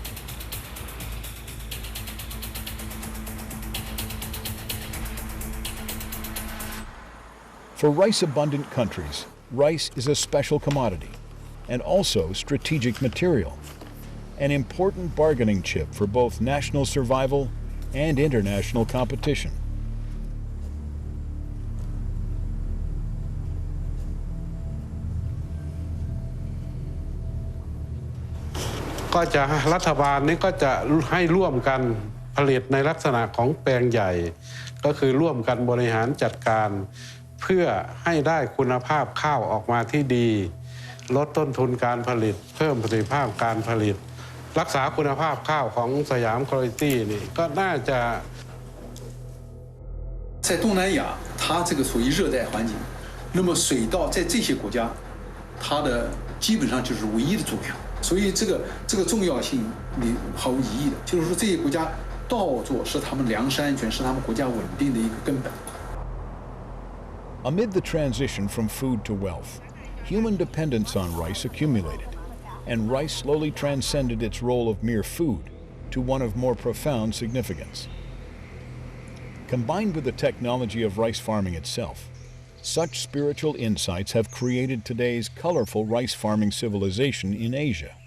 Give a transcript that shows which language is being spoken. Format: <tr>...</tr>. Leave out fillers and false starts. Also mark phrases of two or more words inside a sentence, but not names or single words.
<en>For rice-abundant countries, rice is a special commodity and also strategic material, an important bargaining chip for both national survival and international competition.</en> <th>ก็จะรัฐบาลนี้ก็จะให้ร่วมกันผลิตในลักษณะของแปลงใหญ่ก็คือร่วมกันบริหารจัดการเพื่อให้ได้คุณภาพข้าวออกมาที่ดีลดต้นทุนการผลิตเพิ่มประสิทธิภาพการผลิตรักษาคุณภาพข้าวของสยามควอลิตี้นี่ก็น่าจะ</th> <zh>在东南亚，它这个属于热带环境，那么水稻在这些国家，它的基本上就是唯一的作用。所以这个重要性你毫无疑义的，就是说这些国家稻作是他们粮食安全，是他们国家稳定的一个根本。</zh> <en>Amid the transition from food to wealth, human dependence on rice accumulated, and rice slowly transcended its role of mere food to one of more profound significance. Combined with the technology of rice farming itself, such spiritual insights have created today's colorful rice farming civilization in Asia.</en>